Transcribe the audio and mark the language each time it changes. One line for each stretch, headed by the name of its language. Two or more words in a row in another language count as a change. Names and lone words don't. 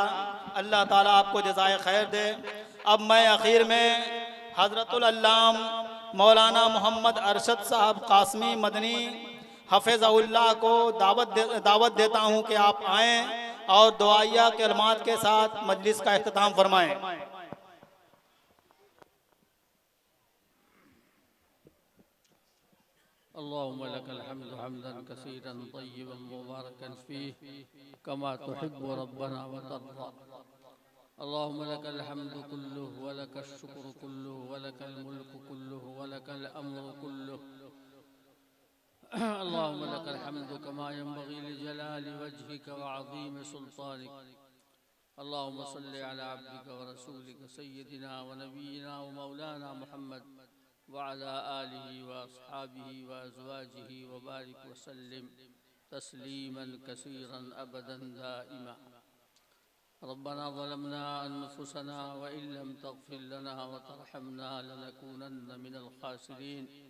Urdu: اللہ تعالیٰ آپ کو جزائے خیر دے۔ اب میں آخر میں حضرت العلام مولانا محمد ارشد صاحب قاسمی مدنی حفظہ اللہ کو دعوت دیتا ہوں کہ آپ آئیں اور دعائیہ کلمات کے ساتھ مجلس کا اختتام فرمائیں.
Arabic: اللهم لك الحمد حمدا كثيرا طيبا مباركا فيه كما تحب ربنا وترضى. اللهم لك الحمد كله ولك الشكر كله ولك الملك كله ولك الأمر كله. اللهم لك الحمد كما ينبغي لجلال وجهك وعظيم سلطانك. اللهم صل على عبدك ورسولك سيدنا ونبينا ومولانا محمد وعلى آله وأصحابه وأزواجه وبارك وسلم تسليما كثيرا أبدا دائما. ربنا ظلمنا أنفسنا وإن لم تغفر لنا وترحمنا لنكونن من الخاسرين.